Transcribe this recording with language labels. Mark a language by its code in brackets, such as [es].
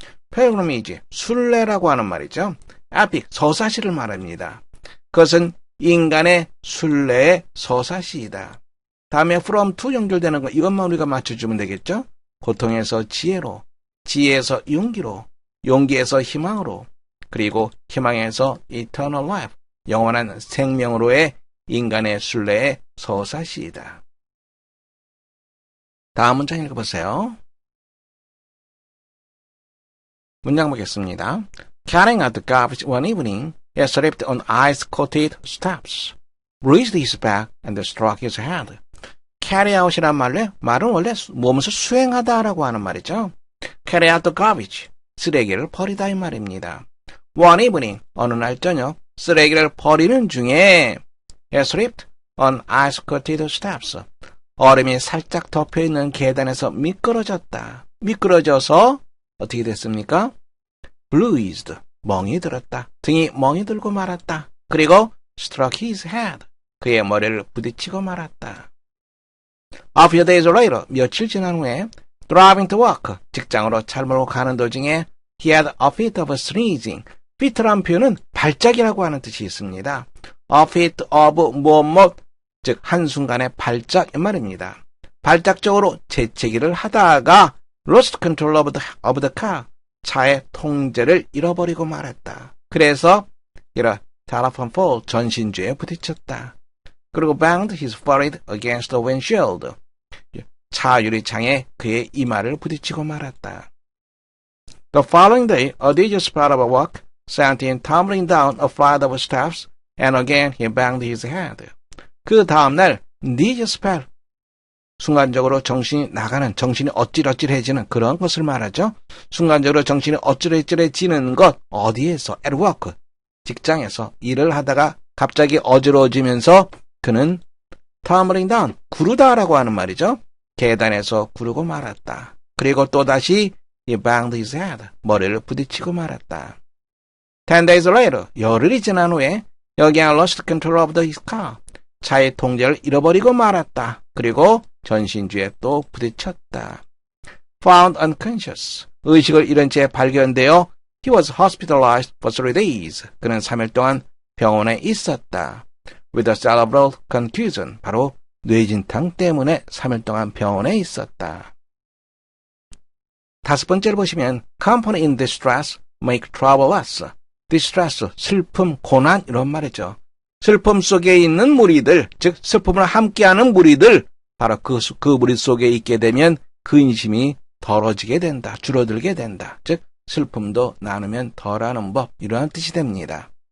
[ko] pilgrimage, 순례라고 하는 말이죠. epic, 서사시를 말합니다. 그것은 인간의 순례의 서사시이다. 다음에 from to 연결되는 거, 이것만 우리가 맞춰주면 되겠죠. 고통에서 지혜로, 지혜에서 용기로, 용기에서 희망으로, 그리고 희망에서 eternal life, 영원한 생명으로의 인간의 순례의 서사시이다. 다음 문장 읽어보세요. 문장 보겠습니다. [en] Carrying out the garbage one evening, he slipped on ice-coated steps, bruised his back, and struck his head. [ko] carry out이란 말은 원래 무엇을 수행하다라고 하는 말이죠. [en] carry out the garbage, [ko] 쓰레기를 버리다 이 말입니다. [en] One evening, [ko] 어느 날 저녁, 쓰레기를 버리는 중에 [en] he slipped on ice-coated steps, [ko] 얼음이 살짝 덮여있는 계단에서 미끄러졌다. 미끄러져서 어떻게 됐습니까? bruised, 멍이 들었다. 등이 멍이 들고 말았다. 그리고 [en] struck his head, [ko] 그의 머리를 부딪히고 말았다. [en] A few days later, [ko] 며칠 지난 후에 [en] driving to work, [ko] 직장으로 차를 몰고 가는 도중에 [en] he had a fit of sneezing. [ko] fit란 표현은 발작이라고 하는 뜻이 있습니다. A fit of 무엇, 즉 한순간의 발작 이 말입니다. 발작적으로 재채기를 하다가 [en] lost control of the car, [ko] 차의 통제를 잃어버리고 말았다. 그래서 이런 telephone pole, 전신주에 부딪혔다. 그리고 [en] banged his forehead against the windshield, [ko] 차 유리창에 그의 이마를 부딪히고 말았다. [en] The following day, a dangerous part of a walk sent him tumbling down a flight of steps, and again he banged his head. [ko] 그 다음날 니저스펠, 순간적으로 정신이 나가는, 정신이 어찔어찔해지는 그런 것을 말하죠. 순간적으로 정신이 어찔어찔해지는 것, 어디에서? [en] at work, [ko] 직장에서 일을 하다가 갑자기 어지러워지면서 그는 tumbling down, 구르다라고 하는 말이죠. 계단에서 구르고 말았다. 그리고 또다시 [en] he banged his head, [ko] 머리를 부딪히고 말았다. [en] 10 days later, [ko] 열흘이 지난 후에 [en] again lost control of his car, [ko] 차의 통제를 잃어버리고 말았다. 그리고 전신주에 또 부딪혔다. [en] Found unconscious, [ko] 의식을 잃은 채 발견되어 [en] he was hospitalized for 3 days. [ko] 그는 3일 동안 병원에 있었다. [en] With a cerebral contusion, [ko] 바로 뇌진탕 때문에 3일 동안 병원에 있었다. 5번째를 보시면 [en] company in distress make trouble less. [ko] distress, 슬픔, 고난 이런 말이죠. 슬픔 속에 있는 무리들, 즉 슬픔을 함께하는 무리들, 바로 그 무리 속에 있게 되면 근심이 덜어지게 된다, 줄어들게 된다. 즉 슬픔도 나누면 덜하는 법, 이러한 뜻이 됩니다.